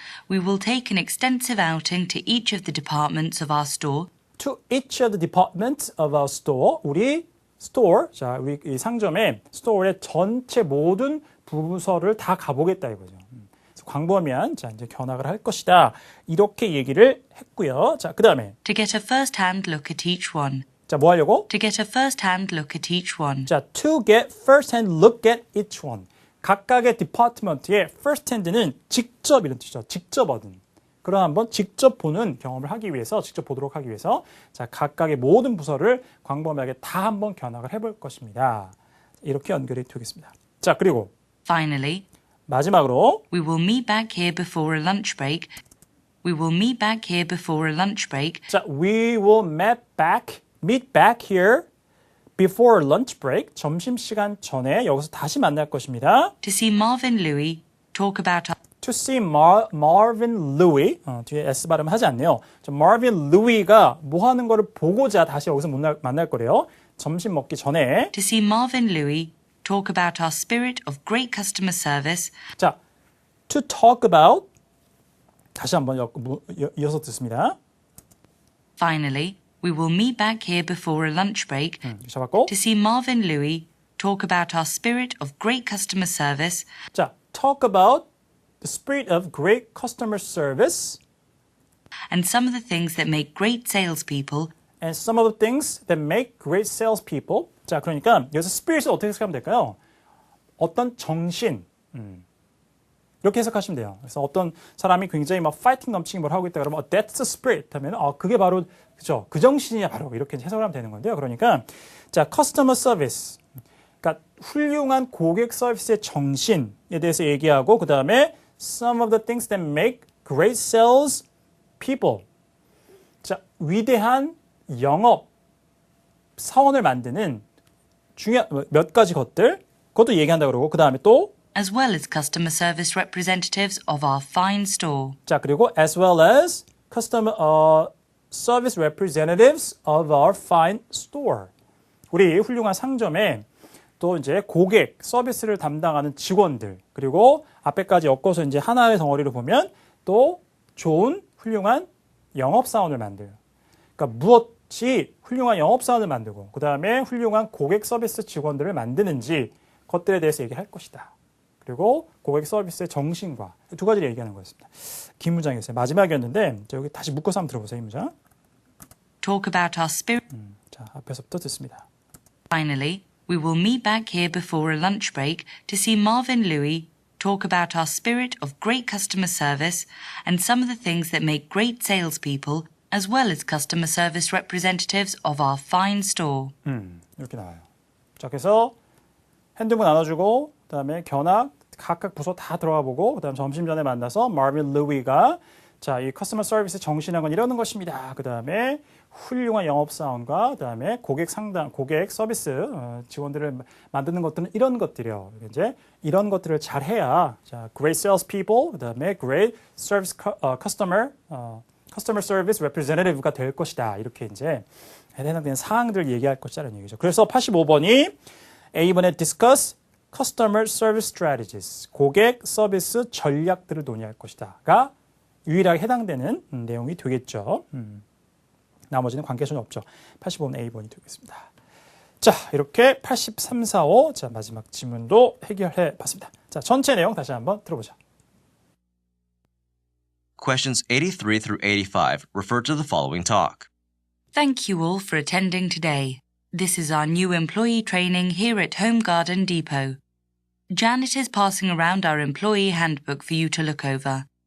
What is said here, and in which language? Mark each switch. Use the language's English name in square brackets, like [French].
[English] We will take an extensive outing to each of the departments of our store. To each of the departments of our store. [Korean] 우리 store, 자, 우리 이 상점의 스토어의 전체 모든 부서를 다 가보겠다 이거죠. 그래서 광범위한 자, 이제 견학을 할 것이다. 이렇게 얘기를 했고요. 자, 그다음에 [English] To get a first-hand look at each one. [Korean] 자, 뭐 하려고? [English] To get a first-hand look at each one. 자, to get first-hand look at each one. [Korean] 각각의 디파트먼트의 first-hand는 직접 이런 뜻이죠. 직접 얻은. 그럼 한번 직접 보는 경험을 하기 위해서, 직접 보도록 하기 위해서 자, 각각의 모든 부서를 광범위하게 다 한번 견학을 해볼 것입니다. 이렇게 연결이 되겠습니다. 자, 그리고 [English] Finally, [Korean] 마지막으로 [English] we will meet back here before a lunch break. We will meet back here before a lunch break 자, we will meet back here before lunch break. [Korean] 점심시간 전에 여기서 다시 만날 것입니다. [English] to see Marvin Louis talk about our To see Marvin Louis. [Korean] 뒤에 S 발음 하지 않네요. Marvin Louis가 뭐 하는 거를 보고자 다시 여기서 만날 거래요. 점심 먹기 전에. [English] to see Marvin Louis talk about our spirit of great customer service 자, to talk about. [Korean] 다시 한번 이어서 듣습니다. [English] Finally, we will meet back here before a lunch break [Korean] 잡았고. [English] to see Marvin Louis talk about our spirit of great customer service 자, talk about the spirit of great customer service and some of the things that make great salespeople and some of the things that make great salespeople. [Korean] 자, 그러니까 여기서 spirit을 어떻게 해석하면 될까요? 어떤 정신. 이렇게 해석하시면 돼요. 그래서 어떤 사람이 굉장히 막 파이팅 넘치는 걸 하고 있다 그러면 [English] that's the spirit [Korean] 하면 그게 바로 그죠? 그 정신이야 바로 이렇게 해석을 하면 되는 건데요. 그러니까 자, customer service. 그러니까 훌륭한 고객 서비스의 정신에 대해서 얘기하고 그다음에 [English] some of the things that make great sales people. [Korean] 자, 위대한 영업 사원을 만드는 중요한 몇 가지 것들 그것도 얘기한다 그러고 그다음에 또 [English] as well as customer service representatives of our fine store. [Korean] 자, 그리고 [English] as well as customer service representatives of our fine store. [Korean] 우리 훌륭한 상점에 또 이제 고객 서비스를 담당하는 직원들 그리고 앞에까지 엮어서 이제 하나의 덩어리로 보면 또 좋은 훌륭한 영업사원을 만들어요. 그러니까 무엇이 훌륭한 영업사원을 만들고 그 다음에 훌륭한 고객 서비스 직원들을 만드는지 것들에 대해서 얘기할 것이다. 그리고 고객 서비스의 정신과 두 가지를 얘기하는 거였습니다. 긴 문장이었어요. 마지막이었는데 여기 다시 묶어서 한번 들어보세요. 이 문장. [English] Talk about our spirit. [Korean] 자, 앞에서부터 듣습니다. [English] Finally, we will meet back here before a lunch break to see Marvin Louis talk about our spirit of great customer service and some of the things that make great salespeople, as well as customer service representatives of our fine store. [Korean] 이렇게 나와요. 자, 그래서 핸드폰 나눠주고 그다음에 견학 각각 부서 다 들어가 보고 그다음 점심 전에 만나서 마빈 루이가 자, 이 커스터머 서비스 정신은 건 이러는 것입니다. 그다음에 훌륭한 영업사원과 그다음에 고객 상담, 고객 서비스 직원들을 만드는 것들은 이런 것들이요. 이제 이런 것들을 잘 해야 자, [English] great sales people, [Korean] 그다음에 great service customer Customer Service Representative가 될 것이다. 이렇게 이제 해당되는 사항들을 얘기할 것이라는 얘기죠. 그래서 85번이 A번에 [English] discuss Customer Service Strategies, [Korean] 고객 서비스 전략들을 논의할 것이다가 유일하게 해당되는 내용이 되겠죠. 나머지는 관계성이 없죠. 85번 A번이 되겠습니다. 자, 이렇게 83, 45, 자, 마지막 지문도 해결해 봤습니다. 자, 전체 내용 다시 한번 들어보죠. [English] Questions 83 through 85 refer to the following talk. Thank you all for attending today. This is our new employee training here at Home Garden Depot. Janet is passing around our employee handbook for you to look over.